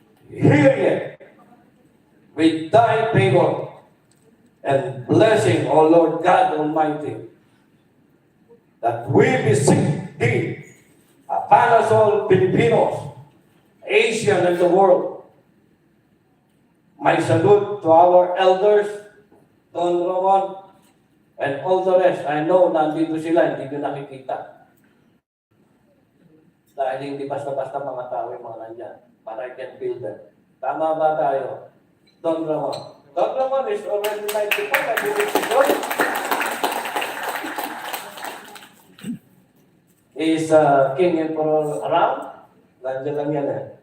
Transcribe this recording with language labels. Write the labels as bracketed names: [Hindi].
[English] Hear ye with thy favor and blessing, O Lord God Almighty, that we beseech thee upon us all Filipinos, Asian and the world. My salute to our elders, Don Ramon, and all the rest. I know [Filipino] nandito sila, hindi nyo nakikita. Dahil hindi basta-basta mga tao yung mga nandyan. [English] But I can feel them. [Filipino] Tama ba tayo? [English] Don Ramon. Don Ramon is already 94. I believe it's good. Is King Emperor around? [Filipino] Nandiyan lang yan eh.